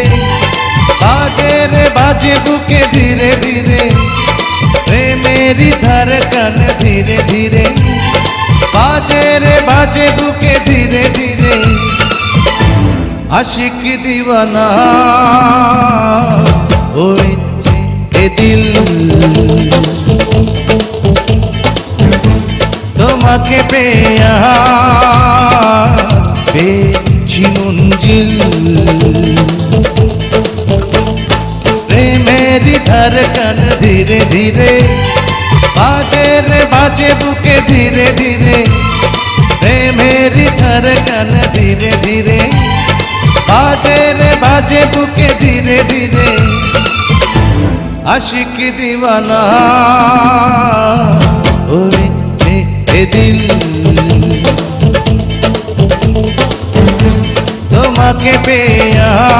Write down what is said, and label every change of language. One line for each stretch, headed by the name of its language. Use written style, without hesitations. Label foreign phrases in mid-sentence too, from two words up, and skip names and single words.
Hindi: बाजे रे बाजे बुके धीरे धीरे मेरी धड़कन धीरे धीरे बाजे रे बाजे बुके धीरे धीरे
Bangla: আশিক দিওয়ানা হয়েছে এ দিল তোমাকে পেয়ে
Hindi: मंजिल मेरी धड़कन धीरे धीरे बाजे रे बाजे बुके धीरे धीरे मेरी धड़कन धीरे धीरे बाजे रे बाजे बुके धीरे धीरे
Bangla: আশিক দিওয়ানা হয়েছে এ দিল তোমাকে পেয়ে